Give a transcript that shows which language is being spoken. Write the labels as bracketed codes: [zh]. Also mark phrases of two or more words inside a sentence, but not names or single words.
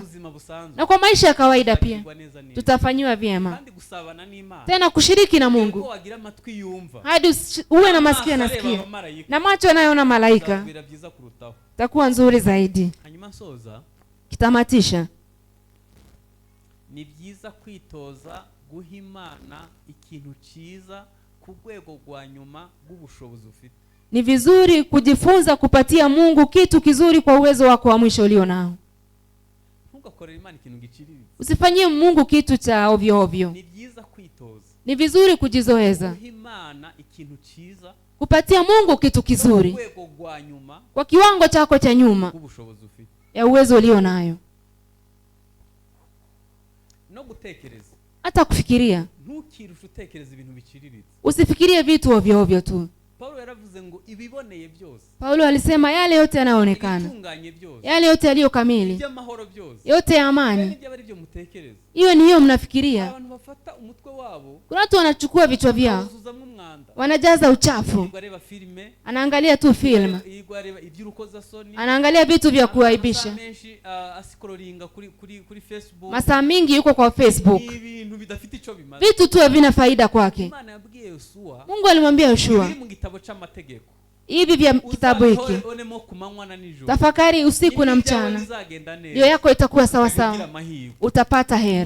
[sw] Na kwa maisha ya kawaida pia tutafanywa vyema. Tena kushiriki na Mungu. Hadi uwe na masikio nasikia. Na macho yanayoona malaika. Itakuwa nzuri zaidi. Kitamatisha. [rw] Ni byiza kwitoza guhimana ikintu cyiza ku rwego rwa nyuma rw'ubushobozi ufite. [sw] Ni vizuri kujifunza kupatia Mungu kitu kizuri kwa uwezo wako wa mwisho ulio nao. [rw] Ntugakorere Imana ikintu giciriritse. [sw] Usifanyie Mungu kitu cha ovyo ovyo. [rw] Ni byiza kwitoza. [sw] Ni vizuri kujizoeza. [rw] Guhimana ikintu cyiza. [sw] Kupatia Mungu kitu kizuri. [rw] Kwa rwego rwa nyuma. [sw] Kwa kiwango chako cha nyuma. [rw] Ubushobozi ufite. [sw] Ya uwezo ulio nayo. [rw] No gutekereza. [sw] Hata kufikiria. [rw] Ntukirushe utekereza ibintu biciriritse. [sw] Usifikirie vitu ovyo ovyo tu. [rw] Paulo yaravuze ngo ibiboneye byose. [sw] Paulo alisema yale yote yanayoonekana. Yale yote yaliyo kamili. Yote ya amani. Hiyo ni hiyo mnafikiria. [rw] Abantu bafata umutwe wabo. [sw] Kuna watu wanachukua vichwa vyao. Wanajaza uchafu. Anaangalia tu film. Anaangalia vitu vya kuaibisha. Masaa mingi yuko kwa Facebook. Vitu tu havina faida kwake. Mungu alimwambia Yoshua, hivi vya kitabu hiki tafakari usiku na mchana, ndio yako itakuwa sawa sawa, utapata heri.